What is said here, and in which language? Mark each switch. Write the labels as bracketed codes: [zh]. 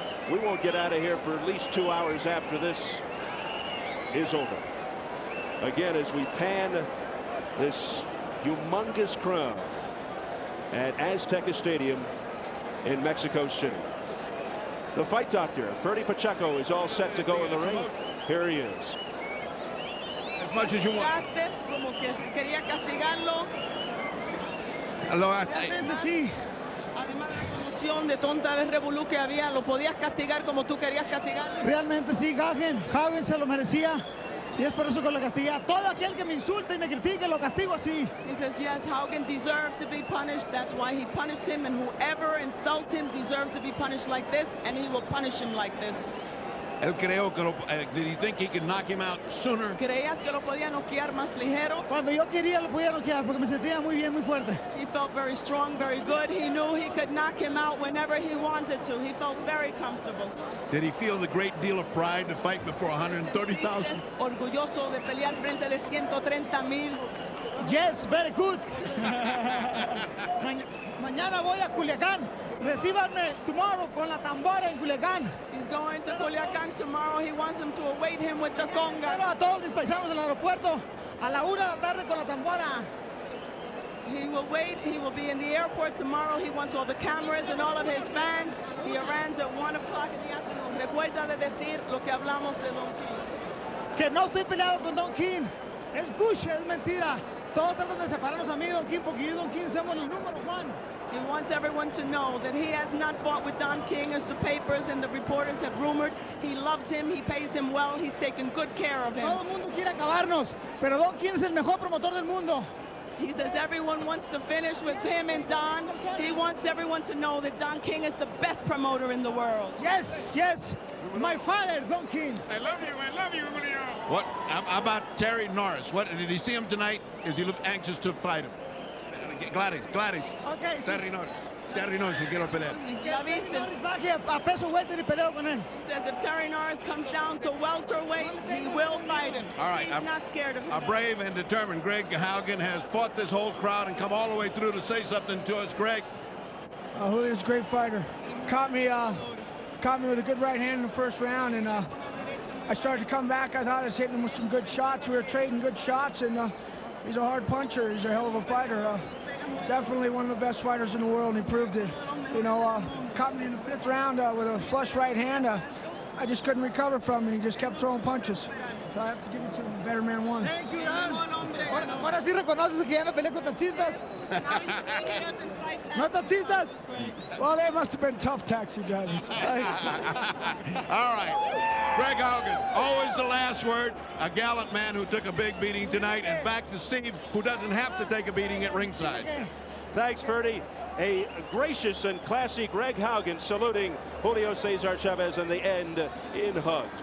[en] We won't get out of here for at least 2 hours after this is over. Again, as we pan this humongous crowd at Azteca Stadium in Mexico City. The fight doctor, Ferdy Pacheco, is all set to go in the ring. Here he is. As much as you want. [es] Como que quería castigarlo. Realmente sí. Además de la conmoción de tonta de revolú que había, lo podías castigar como tú querías castigarlo. Realmente sí, Haugen se lo merecía. Y es por eso que lo castigué. A todo aquel que me insulte y me critique, lo castigo así. [en] He says, yes, Haugen deserved to be punished. That's why he punished him. And whoever insults him deserves to be punished like this. And he will punish him like this. [es] Él creó que [en] did he think he could knock him out sooner? [es] ¿Creías que lo podía noquear más ligero? Cuando yo quería lo podía noquear porque me sentía muy bien, muy fuerte. [en] He felt very strong, very good. He knew he could knock him out whenever he wanted to. He felt very comfortable. Did he feel the great deal of pride to fight before 130,000? [es] Orgulloso de pelear frente de 130,000. [en] Yes, very good. [es] Mañana voy a Culiacán. Recíbanme [en] tomorrow [es] con la tambora en Culiacán. [en] He's going to Culiacán tomorrow. He wants them to await him with the conga. [es] Pero a todos mis paisanos del aeropuerto a la 1 de la tarde con la tambora. [en] He will wait. He will be in the airport tomorrow. He wants all the cameras and all of his fans. He arrives at 1 o'clock in the afternoon. [es] Recuerda de decir lo que hablamos de Don King. Que no estoy peleado con Don King. Es bullshit, es mentira. Todos tratan de separarnos a mí, Don King, porque yo y Don King somos el número 1. [en] He wants everyone to know that he has not fought with Don King as the papers and the reporters have rumored. He loves him, he pays him well, he's taken good care of him. [es] Todo el mundo quiere acabarnos, pero Don King es el mejor promotor del mundo. [en] He says everyone wants to finish with him and Don. He wants everyone to know that Don King is the best promoter in the world. Yes, yes. My father, Don King. I love you, Julio. What how about Terry Norris? What did he see him tonight? Is he look anxious to fight him? Gladys. Okay. [es] Terry Norris, si quiero pelear. Norris baje a peso welter y peleo con él. [en] He says if Terry Norris comes down to welterweight, he will fight him. All right. He's not scared of him. A brave and determined Greg Haugen has fought this whole crowd and come all the way through to say something to us. Greg. Julio's a great fighter. Caught me with a good right hand in the first round, and I started to come back. I thought I was hitting him with some good shots. We were trading good shots, and he's a hard puncher. He's a hell of a fighter. Definitely one of the best fighters in the world, and he proved it. You know, caught me in the 5th round with a flush right hand. I just couldn't recover from him. He just kept throwing punches. So I have to give it to him. The better man won. Thank you, Don. [es] Ahora sí reconoces que ya no peleé con taxistas. No taxistas. [en] Well, they must have been tough taxi drivers. All right. Greg Haugen, always the last word. A gallant man who took a big beating tonight. And back to Steve, who doesn't have to take a beating at ringside. Thanks, Ferdy. A gracious and classy Greg Haugen saluting Julio Cesar Chavez in the end in hugs.